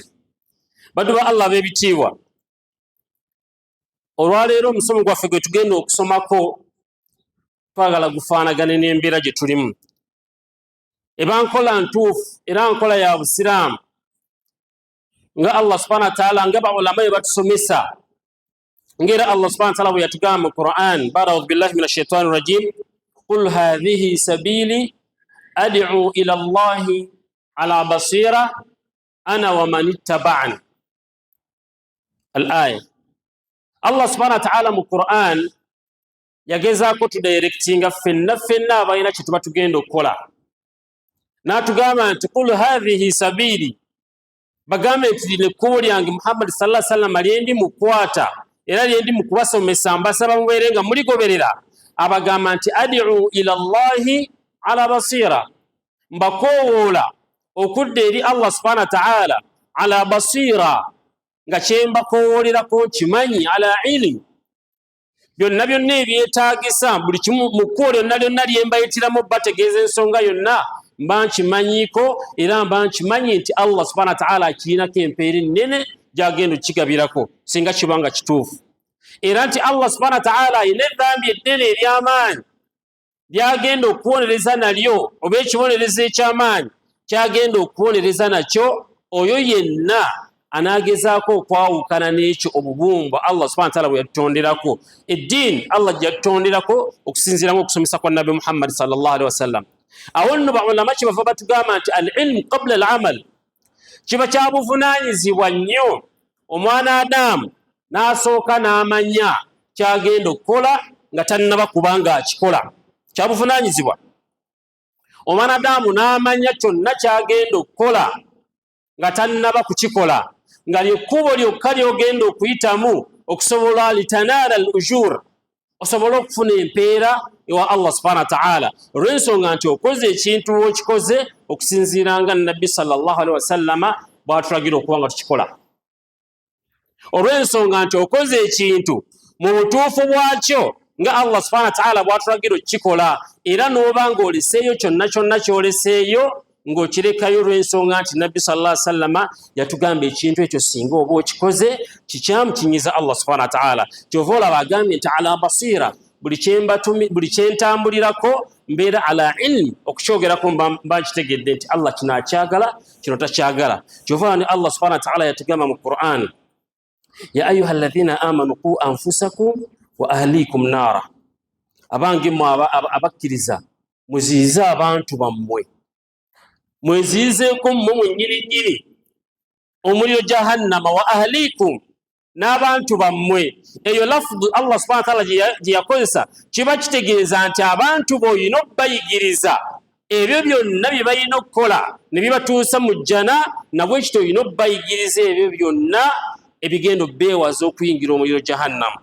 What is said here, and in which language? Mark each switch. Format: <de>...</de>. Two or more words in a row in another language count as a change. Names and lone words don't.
<lg>Baddu ba Allah ab'ebitiibwa, olwaleero omusomo gwaffe gwe tugenda okusomako twagala gufaanagane n'embeera gye tulimu. Eba nkola ntuufu era nkola ya Busiraamu nga</lg> <ar>الله سبحانه وتعالى</ar> <lg>nga baulama be batusomesa ngera</lg> <ar>الله سبحانه وتعالى</ar> <lg>bwe yatugamba mu Qur'an,</lg> <ar>أعوذ بالله من الشيطان الرجيم قل هذه سبيلي أدعو إلى الله على بصيرة أنا ومن اتبعني.</ar> <lg>Al-aya,</lg> <ar>الله سبحانه وتعالى</ar> <lg>mu Qur'an yagezaako tudirectinga ffenna abalina kye tuba tugenda okukola, n'atugamba nti</lg> <ar>قل هذه سبيلي,</ar> <lg>bagambe nti lino ekkubo lyange Muhammad</lg> <ar>صلى الله عليه وسلم</ar> <lg>lyendi mukwata era lyendi mukubasomesa, mbasaba mubeere nga muligoberera. Abagamba nti</lg> <ar>أدعو إلى الله على بصيرة,</ar> <lg>mbakoowoola okudda eri</lg> <ar>الله سبحانه وتعالى على بصيرة,</ar> <lg>nga kyembakoowolerako nkimanyi,</lg> <ar>على علم,</ar> <lg>byonna byonna ebyetaagisa buli kimu mu kkubo lyonna lyonna lyembayitiramu bategeeza ensonga yonna mba nkimanyiiko era mba nkimanyi nti</lg> <ar>الله سبحانه وتعالى</ar> <lg>akirinako empeera ennene gy'agenda okukigabirako singa kiba nga kituufu, era nti</lg> <ar>الله سبحانه وتعالى</ar> <lg>ayina eddambi eddene ery'amaanyi ly'agenda okubonereza nalyo, oba ekibonerezo eky'amaanyi ky'agenda okubonereza nakyo oyo yenna anaagezaako okwawukana n'ekyo obubumba</lg> <ar>الله سبحانه وتعالى</ar> <lg>bwe yatutonderako. Eddiini Allah gye yatutonderako okusinziiramu okusomesa kwa Nabi Muhammad</lg> <ar>صلى الله عليه وسلم.</ar> <lg>Awo nno baulama kye bava batugamba nti</lg> <ar>العلم قبل العمل,</ar> <lg>kiba kya buvunaanyizibwa nnyo omwana Adamu n'asooka n'amanya kyagenda okukola nga tannaba kuba nga akikola. Kya buvunaanyizibwa omwana Adamu n'amanya kyonna kyagenda okukola nga tannaba kukikola, nga lyekkubo lyokka ly'ogenda okuyitamu okusobola</lg> <ar>لتنال الأجور,</ar> <lg>osobola okufuna empeera ewa</lg> <ar>الله سبحانه وتعالى,</ar> <lg>olw'ensonga nti okoze ekintu okikoze okusinziiranga Nabbi</lg> <ar>صلى الله عليه وسلم</ar> <lg>bw'atulagira okuba nga tukikola, olw'ensonga nti okoze ekintu mu butuufu bwakyo nga</lg> <ar>الله سبحانه وتعالى</ar> <lg>bw'atulagira okukikola, era n'oba ng'oleseeyo kyonna kyonna ky'oleseeyo ng'okirekayo olw'ensonga nti Nabbi</lg> <ar>صلى الله عليه وسلم</ar> <lg>yatugamba ekintu ekyo singa oba okikoze kikyamu kinyiza</lg> <ar>الله سبحانه وتعالى.</ar> <lg>Kyova olaba agambye nti</lg> <ar>على بصيرة,</ar> <lg>buli kyentambulirako mbeera</lg> <ar>على علم,</ar> <lg>okukyogerako mba nkitegedde nti Allah kino akyagala kino takyagala. Kyova ni</lg> <ar>الله سبحانه وتعالى</ar> <lg>yatugamba mu Qur'an,</lg> <ar>يا أيها الذين آمنوا قوا أنفسكم وأهليكم نارا,</ar> <lg>abange mmwe abakkiriza muziyize abantu bammwe, mweziyizeeko mmwe mwennyininyini omuliro jahannama,</lg> <ar>وأهليكم,</ar> <lg>n'abantu bammwe. Eyo lafudhu</lg> <ar>الله سبحانه وتعالى</ar> <lg>gye yakozesa kiba kitegeeza nti abantu boyina okubayigiriza ebyo byonna bye balina okukola ne bibatuusa mu jjana, nabwe ekyo olina okubayigiriza ebyo byonna ebigenda beewaza okuyingira omuliro jahannama.</lg>